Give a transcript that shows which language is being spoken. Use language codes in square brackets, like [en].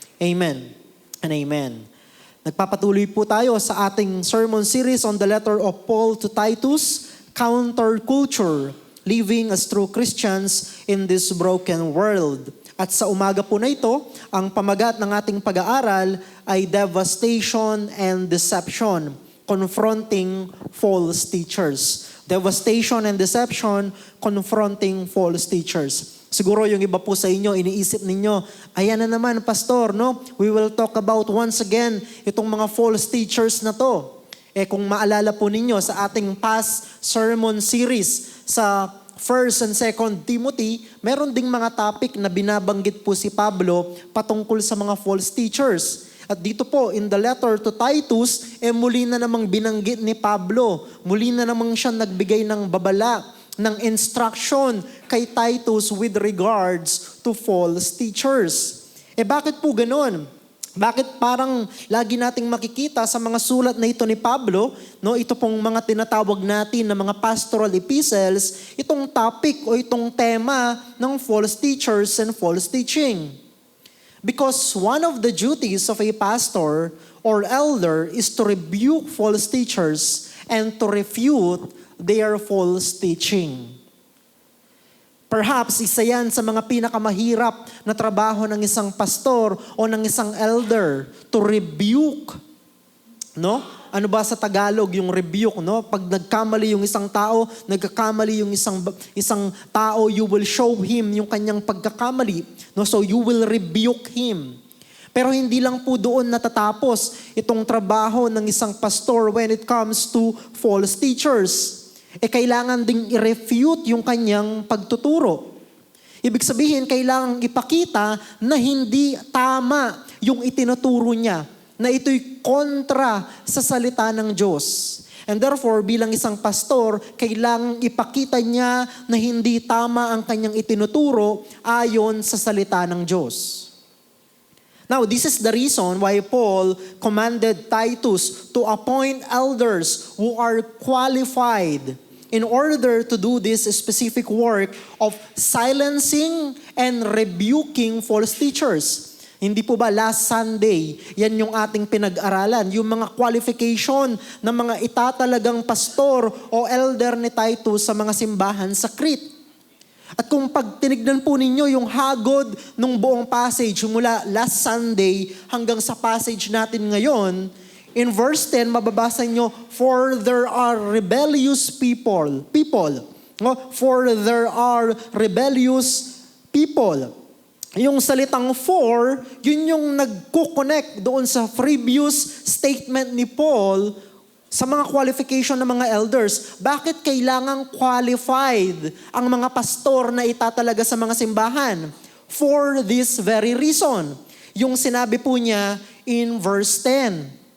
[en] Amen and amen. [tl] Nagpapatuloy po tayo sa ating [en] sermon series on the letter of Paul to Titus, Counterculture, Living as True Christians in this Broken World. [tl] At sa umaga po na ito, ang pamagat ng ating pag-aaral ay Devastation and Deception, Confronting False Teachers. [en] Devastation and Deception, Confronting False Teachers. [tl] Siguro yung iba po sa inyo, iniisip ninyo, ayan na naman, Pastor, no? [en] We will talk about once again [tl] itong mga false teachers na to. Kung maalala po ninyo sa ating past sermon series sa 1st and 2nd Timothy, meron ding mga topic na binabanggit po si Pablo patungkol sa mga false teachers. At dito po, [en] in the letter to Titus, [tl] muli na namang binanggit ni Pablo. Muli na namang siya nagbigay ng babala, ng instruction kay Titus [en] with regards to false teachers. [tl] Bakit po ganun? Bakit parang lagi nating makikita sa mga sulat na ito ni Pablo, no, ito pong mga tinatawag natin na mga pastoral epistles, itong topic o itong tema ng false teachers and false teaching? [en] Because one of the duties of a pastor or elder is to rebuke false teachers and to refute their false teaching. [tl] Perhaps isa yan sa mga pinakamahirap na trabaho ng isang pastor o ng isang elder, [en] to rebuke. [tl] No? Ano ba sa Tagalog yung rebuke, no? Pag nagkamali yung isang tao, nagkakamali yung isang tao, [en] you will show him [tl] yung kanyang pagkakamali. No? [en] So you will rebuke him. [tl] Pero hindi lang po doon natatapos itong trabaho ng isang pastor [en] when it comes to false teachers. [tl] Kailangan ding i-refute yung kanyang pagtuturo. Ibig sabihin, kailangan ipakita na hindi tama yung itinuturo niya, na ito'y kontra sa salita ng Diyos. And therefore, bilang isang pastor, kailangan ipakita niya na hindi tama ang kanyang itinuturo ayon sa salita ng Diyos. [en] Now, this is the reason why Paul commanded Titus to appoint elders who are qualified in order to do this specific work of silencing and rebuking false teachers. [tl] Hindi po ba last Sunday, yan yung ating pinag-aralan, yung mga qualification ng mga itatalagang pastor o elder ni Titus sa mga simbahan sa Crete. At kung pag tinignan po ninyo yung hagod ng buong passage mula last Sunday hanggang sa passage natin ngayon, in verse 10, mababasa nyo, [en] for there are rebellious people. [tl] No? [en] For there are rebellious people. [tl] Yung salitang for, yun yung nagko-connect doon sa previous statement ni Paul sa mga qualification ng mga elders. Bakit kailangang qualified ang mga pastor na itatalaga sa mga simbahan? [en] For this very reason. [tl] Yung sinabi po niya [en] in verse 10.